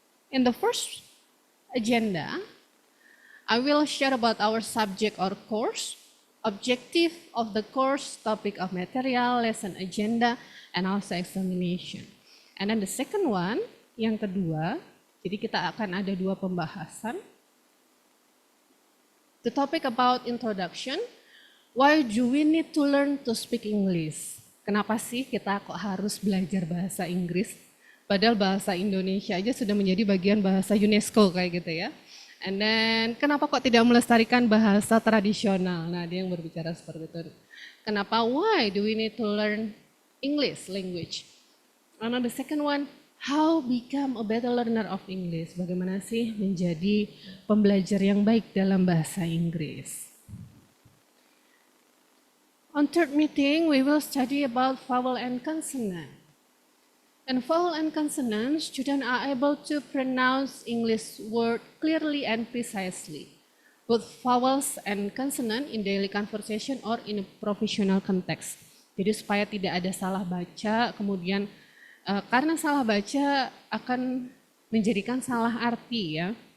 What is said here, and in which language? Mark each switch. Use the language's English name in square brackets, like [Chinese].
[English] In the first agenda, I will share about our subject or course, objective of the course, topic of material, lesson agenda, and also examination. And then the second one, [Indonesian] yang kedua, jadi kita akan ada dua pembahasan. [English] The topic about introduction, why do we need to learn to speak English? [Indonesian] Kenapa sih kita kok harus belajar bahasa Inggris? Padahal bahasa Indonesia aja sudah menjadi bagian bahasa UNESCO kayak gitu ya. [English] And then, [Indonesian] kenapa kok tidak melestarikan bahasa tradisional? Nah, dia yang berbicara seperti itu. Kenapa? [English] Why do we need to learn English language? And the second one, how become a better learner of English? [Indonesian] Bagaimana sih menjadi pembelajar yang baik dalam bahasa Inggris? [English] On third meeting, we will study about vowel and consonant. And vowel and consonant, students are able to pronounce English word clearly and precisely, both vowels and consonant in daily conversation or in a professional context. [Indonesian] Jadi supaya tidak ada salah baca, kemudian karena salah baca akan menjadikan salah arti ya.